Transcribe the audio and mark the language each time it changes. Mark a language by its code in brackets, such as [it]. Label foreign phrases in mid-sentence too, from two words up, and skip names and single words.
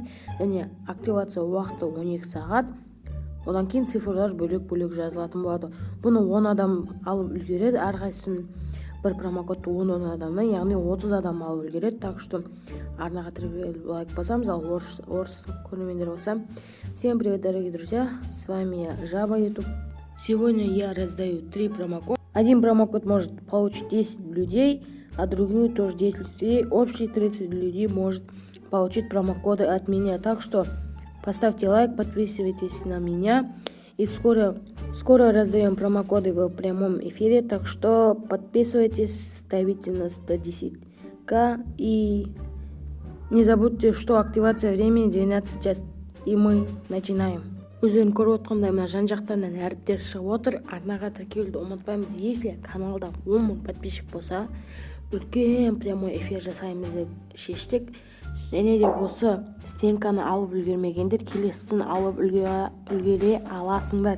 [kk] Және активация уақыты 12 сағат. Одан кейін цифрлар бөлек-бөлек жазылатын болады. Бұны 10 адам алып үлгереді. Әрқайсысын бір промокодты 10 адамнан, яғни 30 адам алып үлгереді. [ru] Так что [kk] арнаға кіріп лайк басамыз, ал орыс көрермендер болса. [ru] Всем привет, дорогие друзья, с вами я, Жаба YouTube. Сегодня я раздаю 3 промокода. Один промокод может получить 10 людей, а другую тоже 10 людей. Общий 30 людей может получить промокоды от меня. Так что поставьте лайк, подписывайтесь на меня. И скоро раздаем промокоды в прямом эфире. Так что подписывайтесь, ставите на 110к. И не забудьте, что активация времени 12 час. И мы начинаем. [kk] Өздерің көріп отқандай мына жан-жақтарынан әріптер шығып отыр. Арнаға тіркелуді ұмытпаймыз. Если каналда 10 мың подписчик болса, үлкен [ru] прямой эфир [kk] жасаймыз деп шештік. Және де осы стенканы алып үлгермегендер келесісін алып үлгере аласыңдар.